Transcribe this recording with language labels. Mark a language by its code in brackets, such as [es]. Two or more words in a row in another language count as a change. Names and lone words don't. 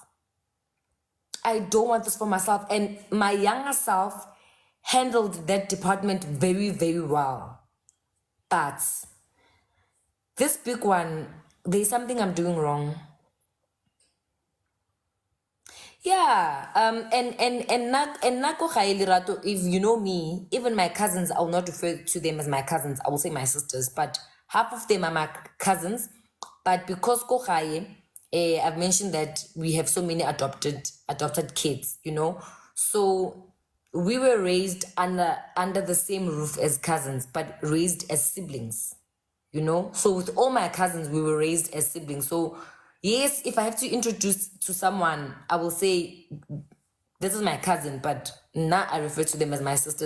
[en] I don't want this for myself. And my younger self handled that department very, very well. But this big one, there's something I'm doing wrong. Yeah, and [tn] nako ga e lerato, [en] if you know me, even my cousins, I will not refer to them as my cousins, I will say my sisters, but half of them are my cousins. But because [tn] ko gae, [en] I've mentioned that we have so many adopted kids, you know. So we were raised under the same roof as cousins, but raised as siblings, you know. So with all my cousins, we were raised as siblings. So yes, if I have to introduce to someone, I will say this is my cousin, but now I refer to them as my sisters.